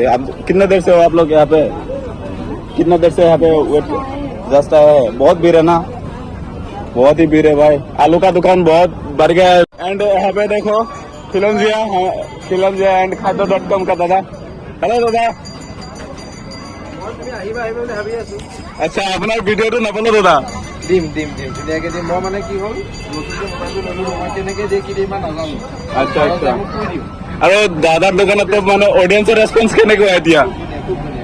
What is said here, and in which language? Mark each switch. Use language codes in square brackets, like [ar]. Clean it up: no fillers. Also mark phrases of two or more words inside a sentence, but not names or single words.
[hi] आप कितने देर से हो आप लोग यहाँ पे? कितने देर से यहाँ पे वेट जस्ट है? बहुत भीड़ है ना, बहुत ही भीड़ है भाई। आलू का दुकान बहुत बढ़ गया है। एंड यहाँ पे देखो फिल्मजिया एंड खाद्य.com का दादा। [as] हेलो दादा। আচ্ছা আপোনাৰ ভিডিঅ'টো নাপালো দাদা। দিম ধুনীয়াকে দিম। মই মানে কি হ'ল নতুনকে মোবাইলটো ললো, মই কেনেকে দিয়ে কি দিয়ে ইমান নাজানো। আচ্ছা আচ্ছা। মোক কৈ দিওঁ। আৰু দাদাৰ দোকানত মানে [en] audience response [as] কেনেকুৱা এতিয়া? খুব ধুনীয়া